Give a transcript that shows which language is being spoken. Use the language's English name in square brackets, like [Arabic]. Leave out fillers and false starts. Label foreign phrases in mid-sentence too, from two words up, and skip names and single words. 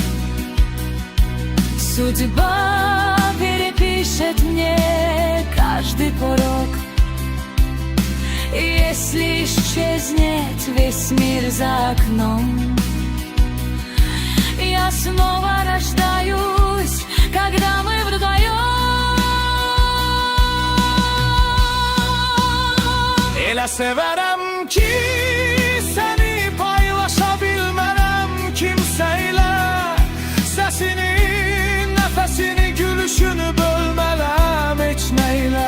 [Russian] Судьба перепишет мне каждый порог. И если исчезнет весь мир за окном, я снова рождаюсь, когда мы вдвоем. [Azerbaijani] Elə severəm ki, səni paylaşa bilmərəm kimsəyle. Səsini, nəfəsini, gülüşünü bölmələm heç nəylə.